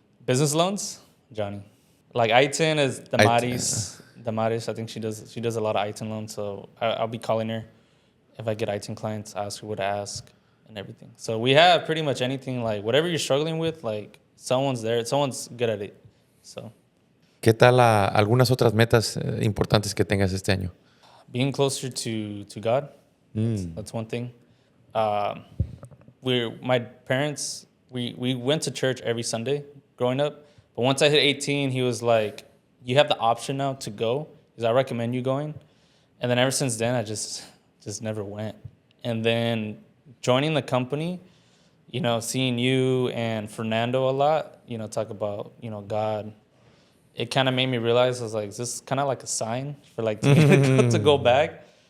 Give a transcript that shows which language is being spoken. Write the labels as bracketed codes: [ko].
[en] Business loans? Johnny. Like I-10 is the Maris, Damaris, I think she does a lot of iTunes loans, so I'll be calling her if I get iTunes clients, ask her what to ask and everything. So we have pretty much anything, like whatever you're struggling with, like someone's there, someone's good at it. So [es] ¿Qué tal algunas otras metas importantes que tengas este año? [en] being closer to God, that's one thing. My parents, we went to church every Sunday growing up, but once I hit 18, he was like, you have the option now to go, because I recommend you going. And then ever since then, I just never went. And then joining the company, seeing you and Fernando a lot, talk about, God, it kind of made me realize, I was like, is this kind of like a sign for like to go back?